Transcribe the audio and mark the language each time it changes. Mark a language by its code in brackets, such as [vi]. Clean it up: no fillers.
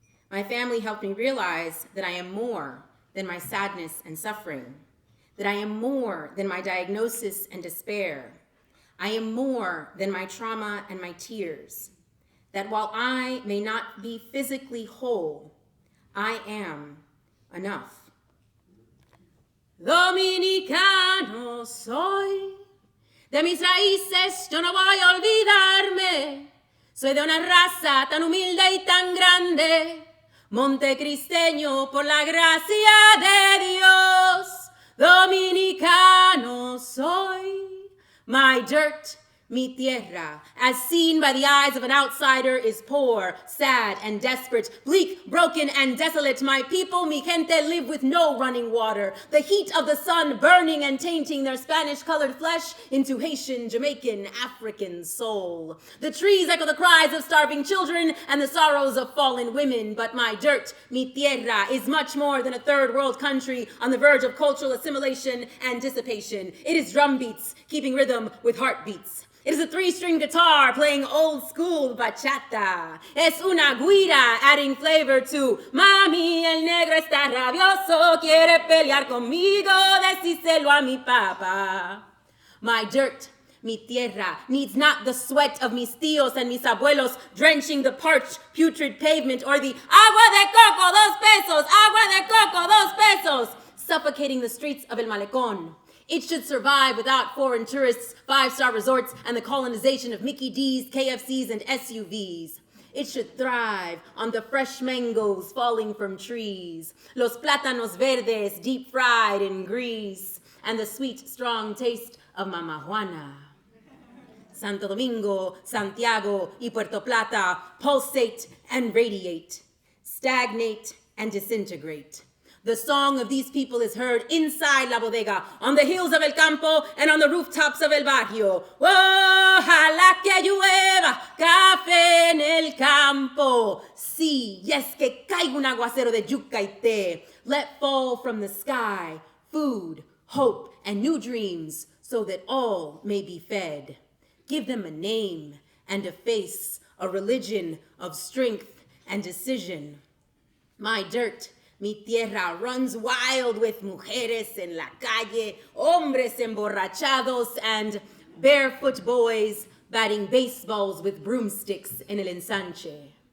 [en] My family helped me realize that I am more than my sadness and suffering, that I am more than my diagnosis and despair. I am more than my trauma and my tears, that while I may not be physically whole, I am enough. [es] Dominicano soy, de mis raíces yo no voy a olvidarme, soy de una raza tan humilde y tan grande, montecristeño por la gracia de Dios, dominicano soy. [en] My dirt, [es] mi tierra, [en] as seen by the eyes of an outsider, is poor, sad, and desperate, bleak, broken, and desolate. My people, [es] mi gente, [en] live with no running water. The heat of the sun burning and tainting their Spanish-colored flesh into Haitian, Jamaican, African soul. The trees echo the cries of starving children and the sorrows of fallen women. But my dirt, [es] mi tierra, [en] is much more than a third world country on the verge of cultural assimilation and dissipation. It is drum beats, keeping rhythm with heartbeats. It is a 3-string guitar playing old school bachata. [es] Es una guira [en] adding flavor to [es] Mami, el negro está rabioso, quiere pelear conmigo, decíselo a mi papa. [en] My dirt, [es] mi tierra, [en] needs not the sweat of [es] mis tíos [en] and [es] mis abuelos [en] drenching the parched, putrid pavement, or the [es] agua de coco, 2 pesos, [en] agua de coco, 2 pesos, suffocating the streets of El Malecón. It should survive without foreign tourists, 5-star resorts, and the colonization of Mickey D's, KFCs, and SUVs. It should thrive on the fresh mangoes falling from trees, [es] los plátanos verdes [en] deep fried in grease, and the sweet, strong taste of Mama Juana. Santo Domingo, Santiago, y Puerto Plata pulsate and radiate, stagnate and disintegrate. The song of these people is heard inside La Bodega, on the hills of El Campo, and on the rooftops of El Barrio. [es] Ojalá que llueva café en el campo. Sí, [en] yes, [es] que caiga un aguacero de yuca y té. [en] Let fall from the sky food, hope, and new dreams, so that all may be fed. Give them a name and a face, a religion of strength and decision. My dirt, [es] mi tierra, [en] runs wild with [es] mujeres en la calle, hombres emborrachados, [en] and barefoot boys batting baseballs with broomsticks in El Ensanche.